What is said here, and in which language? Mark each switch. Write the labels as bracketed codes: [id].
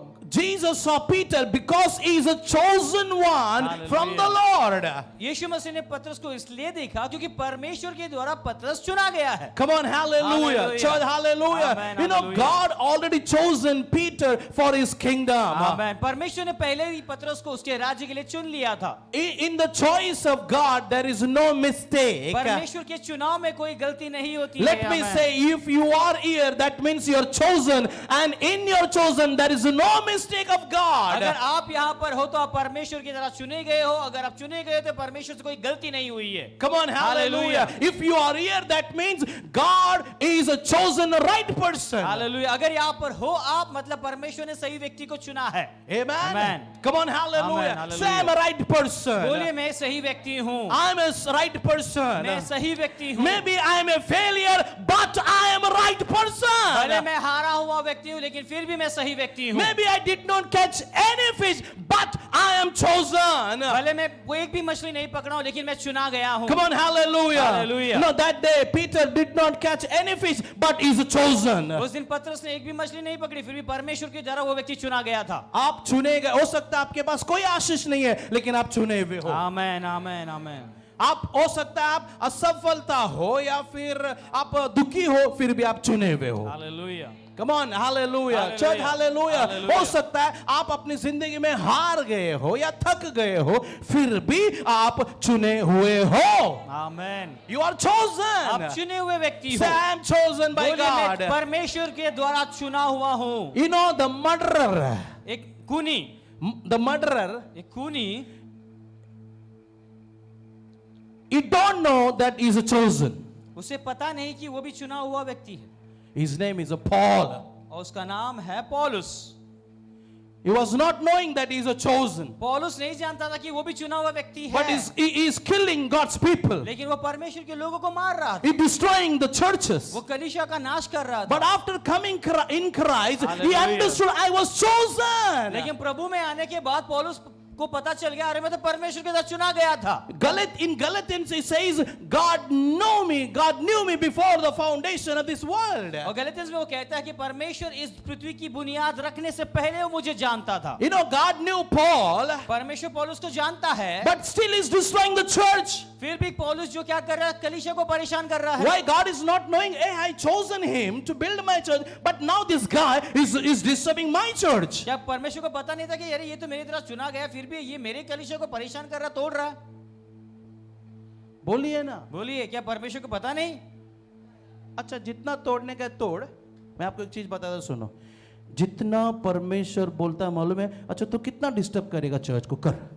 [en] Jesus saw Peter because he is a chosen one from the Lord. [hi] यीशु मसीह ने पतरस को इसलिए देखा क्योंकि परमेश्वर के द्वारा पतरस चुना गया है। [en] Come on, hallelujah. Hallelujah. Church, hallelujah. Amen, You know, hallelujah. God already chosen Peter for his kingdom. [hi] आमेन। परमेश्वर ने पहले ही पतरस को उसके राज्य के लिए चुन लिया था। [en] In the choice of God, there is no mistake. [hi] परमेश्वर के चुनाव में कोई गलती नहीं होती है। [en] Let me [hi] amen. [en] say, if you are here, that means you are chosen, and in your chosen, there is no mistake of God. [hi] अगर आप यहाँ पर हो तो आप परमेश्वर की तरह चुने गए हो। अगर आप चुने गए हो तो परमेश्वर से कोई गलती नहीं हुई है। [en] Come on, hallelujah. Hallelujah. If you are here, that means God is a chosen right person. [hi] Hallelujah. अगर यहाँ पर हो आप, मतलब परमेश्वर ने सही व्यक्ति को चुना है। [en] Amen. Amen. Come on, hallelujah. Amen, hallelujah. Say I'm a right person. बोलिए, मैं सही व्यक्ति हूँ। I'm a right person. मैं सही व्यक्ति हूँ। Maybe I am a failure, but I am a right [hi] भले [en] person. [hi] मैं हारा हुआ व्यक्ति हूँ, लेकिन फिर भी मैं सही व्यक्ति हूँ। [en] Maybe I did not catch any fish, but I am chosen. [hi] भले मैं वो एक भी मछली नहीं पकड़ा हूँ, लेकिन मैं चुना गया हूँ। [en] Come on, hallelujah. Hallelujah. No, that day Peter did not catch any fish, but is chosen. [hi] उस दिन पतरस ने एक भी मछली नहीं पकड़ी, फिर भी परमेश्वर के द्वारा वो व्यक्ति चुना गया था। आप चुने गए। हो सकता है आपके पास कोई आशीष नहीं है, लेकिन आप चुने हुए हो। आमेन, आमेन, आमेन। आप हो सकता है आप असफलता हो या फिर आप दुखी हो, फिर भी आप चुने हुए हो। Hallelujah. [en] Come on, hallelujah. Church, hallelujah. [hi] हो सकता है आप अपनी जिंदगी में हार गए हो या थक गए हो, फिर भी आप चुने हुए हो। आमेन। [en] You are chosen. [hi] आप चुने हुए व्यक्ति हो। [en] Say, I am chosen by [hi] बोलिए, मैं [en] God. [hi] परमेश्वर के द्वारा चुना हुआ हूँ। [en] You know, the murderer, [hi] एक खूनी, एक खूनी, [en] he don't know that he is chosen. [hi] उसे पता नहीं कि वो भी चुना हुआ व्यक्ति है। [en] His name is Paul. [hi] और उसका नाम है पौलुस। [en] He was not knowing that he is chosen, [hi] पौलुस नहीं जानता था कि वो भी चुना हुआ व्यक्ति [en] but [hi] है, [en] he is killing God's people. [hi] लेकिन वो परमेश्वर के लोगों को मार रहा था। [en] He destroying the churches. [hi] वो कलीसिया का नाश कर रहा था। [en] But after coming in Christ, he Hallelujah. understood I was chosen. [hi] लेकिन प्रभु में आने के बाद पौलुस को पता चल गया, अरे मैं तो परमेश्वर के साथ चुना गया था। [en] In Galatians it says, God knew me before the foundation of this world. [hi] और गलतियंस में वो कहता है कि परमेश्वर इस पृथ्वी की बुनियाद रखने से पहले वो मुझे जानता था। [en] You know, God knew Paul, [hi] परमेश्वर पौलुस को जानता है, [en] but still is destroying the church. [hi] फिर भी पौलुस जो क्या कर रहा है, कलीसिया को परेशान कर रहा है। [en] Why God is not knowing, hey, I chosen him to build my church, but now this guy is disturbing my church. [hi] क्या परमेश्वर को पता नहीं था कि अरे ये तो मेरी तरह चुना गया, फिर भी ये मेरे कलीसिया को परेशान कर रहा, तोड़ रहा? बोलिए ना। बोलिए, क्या परमेश्वर को पता नहीं? अच्छा, जितना तोड़ने का तोड़। मैं आपको एक चीज बताता हूं, सुनो। जितना परमेश्वर बोलता है, मालूम है? अच्छा, तो कितना डिस्टर्ब करेगा चर्च को? कर।